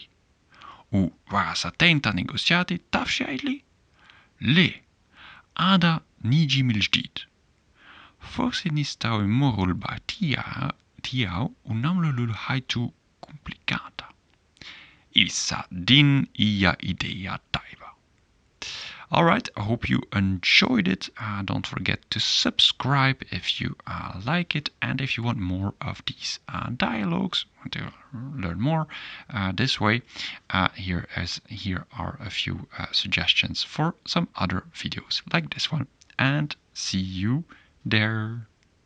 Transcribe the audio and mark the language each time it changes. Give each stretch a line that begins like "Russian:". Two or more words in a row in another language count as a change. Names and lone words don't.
Maltese: U wara satejn ta' negozjati taf x'jgħidli? Le, għada niġi mill-ġdid. Forsi nistgħu immorru l-bar tiegħu u nagħmlu l-ħajtu komplikata. Issa din hija idea tajba.
English: Alright, I hope you enjoyed it. Don't forget to subscribe if you like it, and if you want more of these dialogues, want to learn more this way, here are a few suggestions for some other videos like this one, and see you there.